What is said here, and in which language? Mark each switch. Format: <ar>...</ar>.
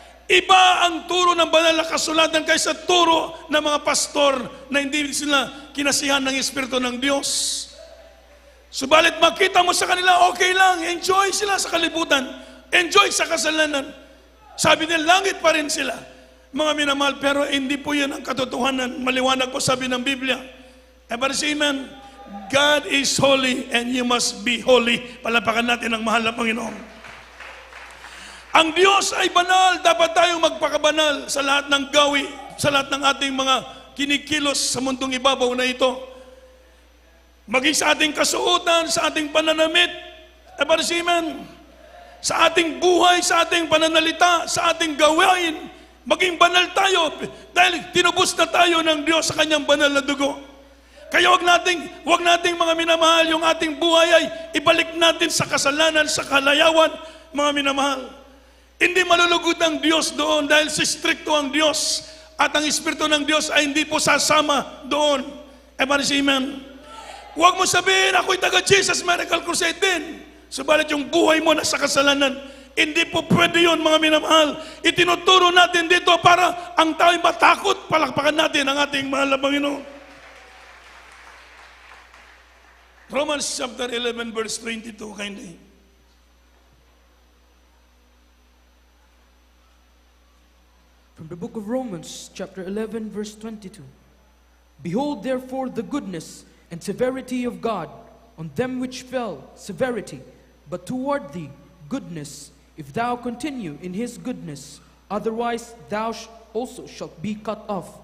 <tl>Iba ang turo ng banal na kasulatan kaysa turo ng mga pastor na hindi sila kinasihan ng Espiritu ng Diyos. Subalit makita mo sa kanila, okay lang, enjoy sila sa kalibutan, enjoy sa kasalanan. Sabi nila, langit pa rin sila. Mga minamahal, pero hindi po yan ang katotohanan. Maliwanag po sabi ng Biblia.</tl> <en>Ebarsiman, God is holy and you must be holy.</en> <tl>Palapakan natin ang mahal na Panginoon. Ang Diyos ay banal, dapat tayong magpakabanal sa lahat ng gawi, sa lahat ng ating mga kinikilos sa mundong ibabaw na ito. Maging sa ating kasuotan, sa ating pananamit, Ebarsiman, sa ating buhay, sa ating pananalita, sa ating gawain, maging banal tayo dahil tinubos na tayo ng Diyos sa kanyang banal na dugo. Kaya wag nating mga minamahal, yung ating buhay ay ibalik natin sa kasalanan, sa kalayawan, mga minamahal. Hindi malulugod ang Diyos doon dahil stricto ang Diyos at ang Espiritu ng Diyos ay hindi po sasama doon. Ebarsiman. Huwag mo sabihin, ako'y taga Jesus Miracle Crusade din. Subalit yung buhay mo nasa kasalanan, hindi po pwede yun, mga minamahal. Itinuturo natin dito para ang tao'y matakot, palakpakan natin ang ating mahal na Panginoon.</tl> <en>Romans chapter 11 verse 22, kindly. From the book of Romans, chapter 11, verse 22. Behold, therefore, the goodness and severity of God on them which fell, severity, but toward thee, goodness, if thou continue in his goodness, otherwise thou also shalt be cut off.</en>